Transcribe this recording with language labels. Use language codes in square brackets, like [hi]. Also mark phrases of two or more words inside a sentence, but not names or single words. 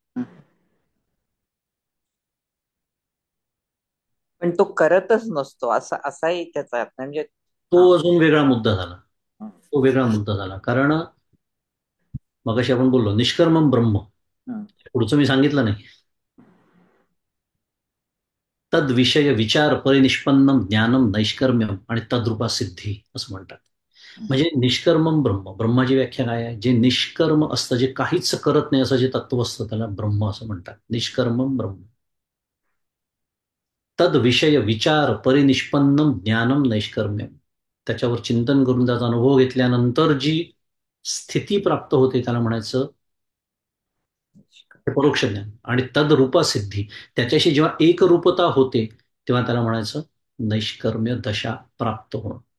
[mr] पण तो करतच नसतो असाही त्याचा अर्थ. म्हणजे तो अजून वेगळा मुद्दा झाला. तो वेगळा मुद्दा झाला. कारण मगाशी आपण बोललो [sa] निष्कर्मम ब्रह्म, हं. [mr] पुढचं मी सांगितलं नाही. [sa] तद विषय विचार परिनिष्पन्नम ज्ञानम नैष्कर्म्यम आणि तद्रूपा सिद्धी [mr] असं म्हणतात. म्हणजे [sa] निष्कर्मम ब्रह्म, [mr] ब्रह्माची व्याख्या काय आहे? जे निष्कर्म असतं, जे काहीच करत नाही असं जे तत्व असतं त्याला ब्रह्म असं म्हणतात. [sa] निष्कर्मम ब्रह्म. तद विषय विचार परिनिष्पन्नम ज्ञानम नैष्कर्म्यम. [mr] त्याच्यावर चिंतन करून त्याचा अनुभव घेतल्यानंतर जी स्थिती प्राप्त होते त्याला म्हणायचं परोक्ष ज्ञान. आणि [sa] तद्रूपा सिद्धी, [mr] त्याच्याशी जेव्हा एकरूपता होते तेव्हा त्याला म्हणायचं नैष्कर्म्य दशा प्राप्त होणं.